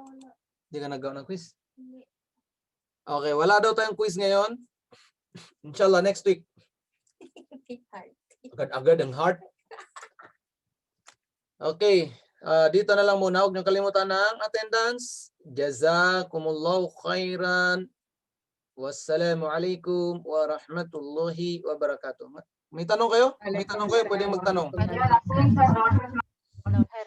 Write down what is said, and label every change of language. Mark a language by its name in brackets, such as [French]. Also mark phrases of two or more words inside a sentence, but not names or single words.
[Filipino] Hindi ka nagawa ng quiz? Hindi. Okay, wala daw tayong quiz ngayon. Inshallah, [English] next week. [Filipino] Agad-agad ang heart. Okay. Dito na lang muna. Huwag niyong kalimutan ng attendance. [Arabic] جزاكم الله خيرا. والسلام عليكم ورحمة الله وبركاته. [Filipino] May tanong kayo? May tanong kayo? Pwede magtanong.